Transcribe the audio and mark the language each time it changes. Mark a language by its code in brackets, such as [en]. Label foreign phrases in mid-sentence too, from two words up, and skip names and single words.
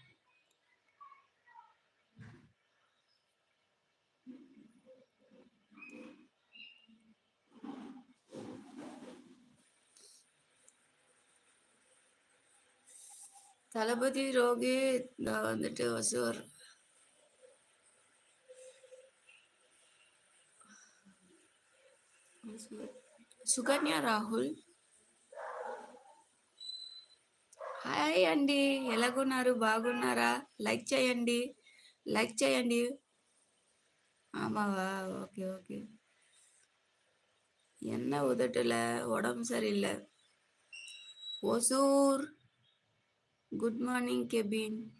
[ta] தளபதி ரோஹித் வந்துட்டு வசூர். [te] సుకన్య రాహుల్. హాయ్ అండి, ఎలాగున్నారు? బాగున్నారా? లైక్ చేయండి. [ta] ஆமாவா? ஓகே. என்ன உதட்டல, உடம்பு சரியில்லை. ஒசூர். [en] good morning [ta] கெபின்.